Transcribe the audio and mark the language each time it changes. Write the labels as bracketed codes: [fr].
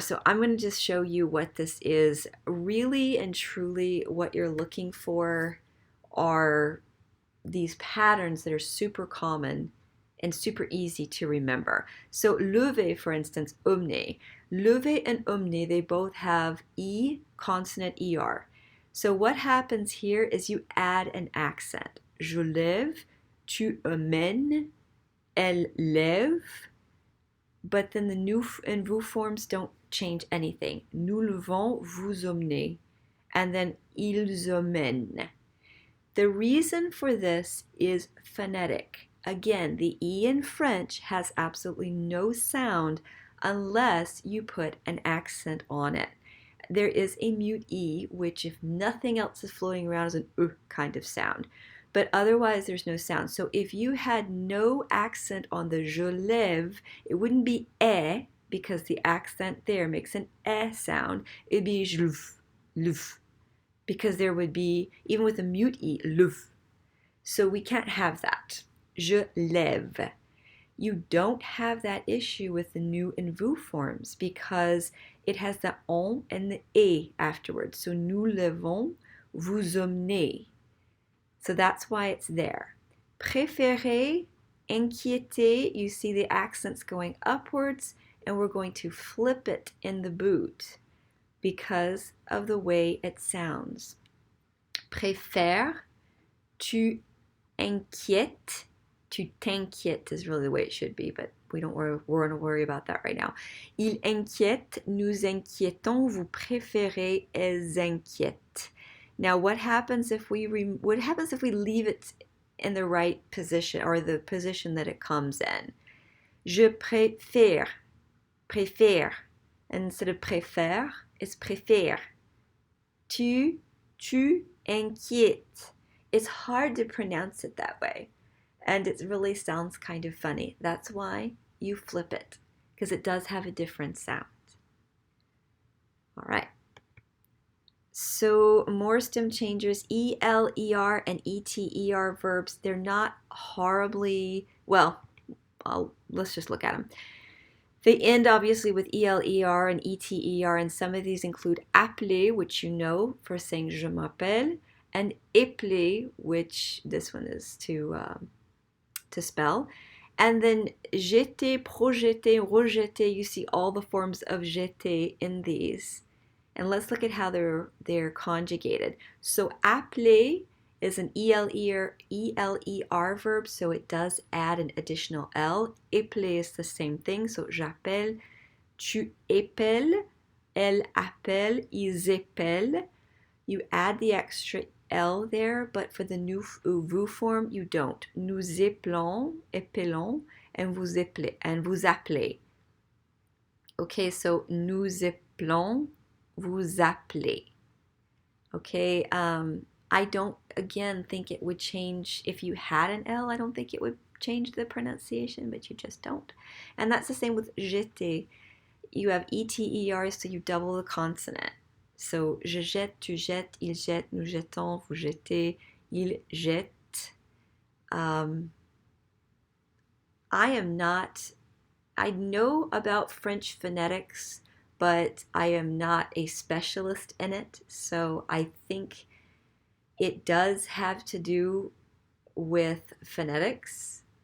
[en] So I'm going to just show you what this is. Really and truly what you're looking for are these patterns that are super common and super easy to remember. So lever, for instance, emmener. Lever and emmener, they both have E, consonant, ER. So what happens here is you add an accent. [fr] Je lève, tu emmènes, elle lève, [en] but then the nous and vous forms don't change anything. [fr] Nous levons, vous emmenez, [en] and then [fr] ils emmènent. [en] The reason for this is phonetic. Again, the E in French has absolutely no sound unless you put an accent on it. There is a mute E, which if nothing else is floating around is an kind of sound. But otherwise there's no sound. So if you had no accent on the [fr] je lève, [en] it wouldn't be eh, because the accent there makes an eh sound. It'd be [fr] je lève, [en] because there would be, even with a mute E, lève. So we can't have that. [fr] Je lève. [en] You don't have that issue with the nous and vous forms because it has the on and the et afterwards. [fr] So nous levons, vous emmenez. [en] So that's why it's there. Préférer, inquiéter, you see the accents going upwards, and we're going to flip it in the boot because of the way it sounds. [fr] Préfère, tu inquiètes, tu t'inquiètes [en] is really the way it should be, but we're going to worry about that right now. [fr] Il inquiète, nous inquiétons, vous préférez, elles inquiètent. [en] Now, what happens if we leave it in the right position or the position that it comes in? [fr] Je préfère, préfère. [en] Instead of préfère, it's préfère. [fr] Tu inquiètes. [en] It's hard to pronounce it that way, and it really sounds kind of funny. That's why you flip it, because it does have a different sound. All right. So more stem changers, EL, ER, and ETER verbs. They're not horribly, well, let's just look at them. They end obviously with EL, ER, and ETER, and some of these include appeler, which you know for saying [fr] je m'appelle, [en] and épeler, which this one is to spell. And then jeter, projeter, rejeter, you see all the forms of jeter in these. And let's look at how they're conjugated. So appeler is an ELER verb, so it does add an additional L. [fr] Épeler [en] is the same thing, so [fr] j'appelle, tu épelles, elle appelle, ils épellent. [en] You add the extra L there, but for the nous ou vous form, you don't. [fr] Nous épelons, [en] and [fr] vous appelez. [en] Okay, so [fr] nous épelons, vous appelez. [en] Okay, I don't, again, think it would change if you had an L. I don't think it would change the pronunciation, but you just don't. And that's the same with jeter. You have ETER, so you double the consonant. [fr] So, je jette, tu jettes, il jette, nous jettons, vous jettez, il jette. [en] I know about French phonetics, but I am not a specialist in it, so I think it does have to do with phonetics.